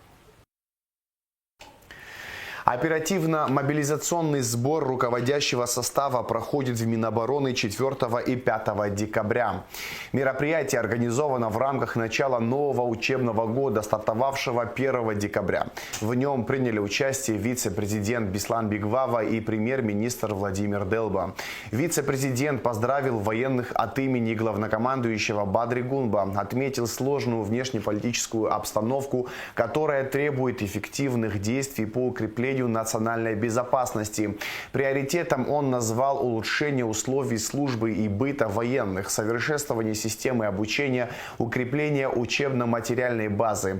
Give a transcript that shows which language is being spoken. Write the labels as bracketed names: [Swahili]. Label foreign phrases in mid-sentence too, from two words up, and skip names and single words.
[Russian] Оперативно-мобилизационный сбор руководящего состава проходит в Минобороны 4 и 5 декабря. Мероприятие организовано в рамках начала нового учебного года, стартовавшего 1 декабря. В нем приняли участие вице-президент Беслан Бигвава и премьер-министр Владимир Делба. Вице-президент поздравил военных от имени главнокомандующего Бадри Гунба, отметил сложную внешнеполитическую обстановку, которая требует эффективных действий по укреплению национальной безопасности. Приоритетом он назвал улучшение условий службы и быта военных, совершенствование системы обучения, укрепление учебно-материальной базы.